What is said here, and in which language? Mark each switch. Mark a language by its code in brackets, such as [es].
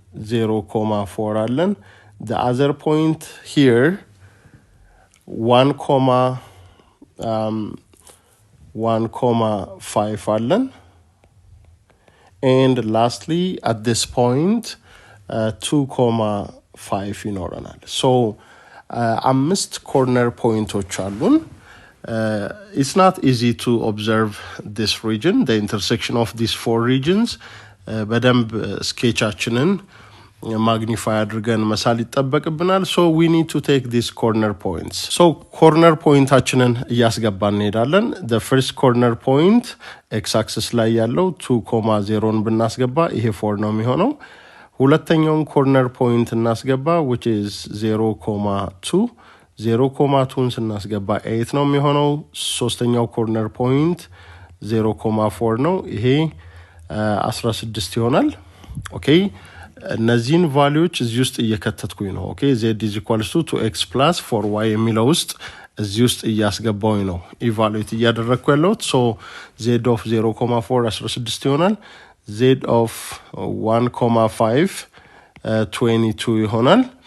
[en] 0,4 አለን the other point here 1,5 አለን and lastly at this point 2,5 ይኖረናል so [am] አምስት corner pointዎች አሉን [en] it's not easy to observe this region, the intersection of these 4 regions. [am] በደንብ ስኬቻችንን ማግኒፋይ አድርገን መሳል ይጠበቅብናል [en] so we need to take these corner points. [am] So corner pointአችንን እያስገባን እንሄዳለን. [en] The first corner point x axis [am] ላይ ያለው 2,0ን ብናስገባ ይሄ 4 ነው የሚሆነው. ሁለተኛውን corner point እናስገባ [en] which is 0,2 [am] 0,2ን ስናስገባ 8 ነው የሚሆነው ሶስተኛው ኮርነር ፖይንት 0,4 ነው ይሄ 16 ይሆናል ኦኬ እነዚህን ቫልዩዎች እዚህ ውስጥ እየከተትኩኝ ነው ኦኬ [en] z is equals to 2x plus 4y [am] የሚለው ውስጥ እዚህ ውስጥ እያስገባውኝ ነው ኢቫሉዌት እያደረግኩ ያለሁት so z of 0,4 16 ይሆናል z of 1,5 22 ይሆናል